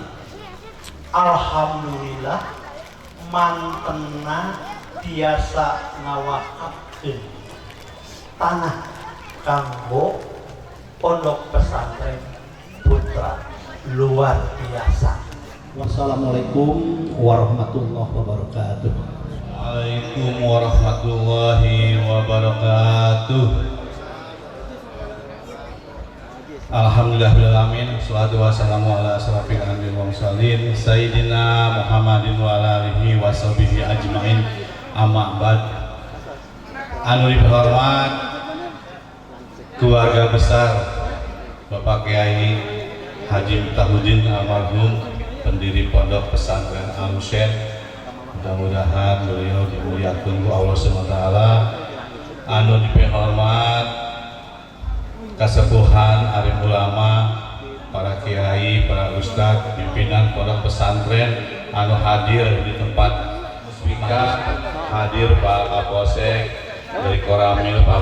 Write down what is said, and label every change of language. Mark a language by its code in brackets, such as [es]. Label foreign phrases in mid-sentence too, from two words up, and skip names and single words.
[su] Alhamdulillah mantena biasa ngawakakeun tanah kanggo Pondok Pesantren Putra [id] luar biasa. [ar] والسلام عليكم ورحمة الله وبركاته. وعليكم السلام ورحمة الله وبركاته. Alhamdulillahirrahmanirrahim. والصلاة والسلام على أشرف الأنبياء والمرسلين سيدنا محمد وعلى آله وصحبه أجمعين. أما بعد. [su] Anu dihormat [id] keluarga besar [su] Bapak Kiai Haji Miftahudin almarhum pendiri Pondok Pesantren Al Husain. [id] Mudah-mudahan beliau dimuliakan ku Allah SWT. [su] Anu dihormat kasepuhan alim ulama, para kiai, para ustadz, pimpinan pondok pesantren anu [id] hadir di tempat musbika, hadir Pak Kapolsek dari Koramil, Pak